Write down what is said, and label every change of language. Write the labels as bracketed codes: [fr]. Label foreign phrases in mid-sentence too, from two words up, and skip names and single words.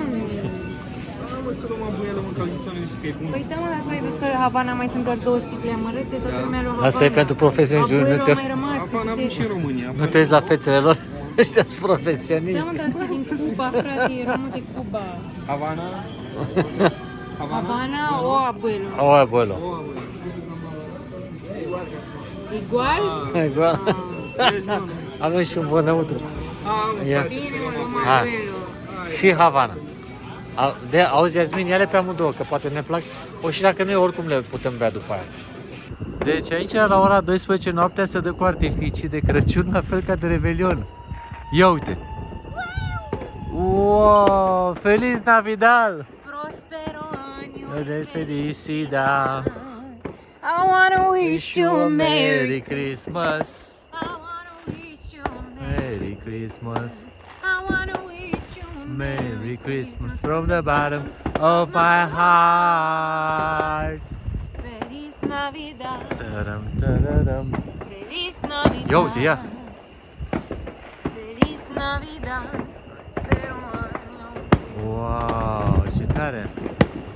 [ro] Mă, să luăm abuială, mă, că au zis oamenii că e bun. Păi da, mă, dar tu ai văzut că Havana mai sunt doar 2 sticle amărâte, toată lumea lua Havana. Asta e pentru profesioniști, nu Abuelo te- a mai rămas. Havana am și în România. Nu te uiți la fețele lor? Ăștia sunt Da, profesioniști. mă, dar asta e din Cuba, frate, e român de Cuba. Havana. [es] Havana o abuelo. O, abuelo. Igual? Igual. [ro] Avem și un bun neutru. Ia. Bine, mă, luăm Hai. abuelo. Și Havana. Auzi, Iasmin, ia-le pe amândouă, că poate ne plac. O, și dacă nu e, oricum le putem bea după aia. Deci aici, la ora 12 noaptea, se dă cu artificii de Crăciun, la fel ca de Revelion. Ia uite! Wow! [es] Feliz Navidad! Prospero año. De felicidad! [en] I wanna wish you a Merry Christmas! I wanna wish you a Merry Christmas! I wanna wish you a Merry Christmas from the bottom of my heart! [es] Feliz Navidad. Tadam, tadadam. Feliz Navidad. [ro] Ia uite, ia! [es] Feliz Navidad. Prospero año. [ro] Wow, ce tare!